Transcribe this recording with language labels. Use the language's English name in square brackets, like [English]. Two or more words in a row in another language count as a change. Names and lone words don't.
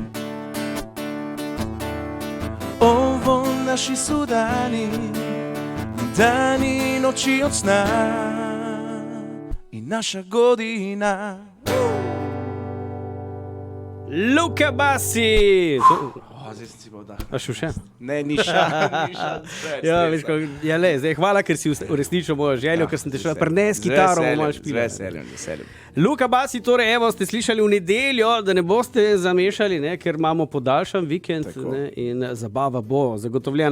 [Croatian] Ovo naši su dani, dani noći od sna i naša godina. Luka Bassi! [Slovenian] Zdaj sem si pa vdah. A še? Ne, ni šan. Ja, veš, zdaj hvala, ker si uresničil mojo željo, ker sem te šel prines kitaro, malo špila. Z veseljem. Luka Bassi, torej, evo, ste slišali v nedeljo, da ne boste zamešali, ne, ker imamo podaljšan vikend, ne, in zabava bo zagotovljena.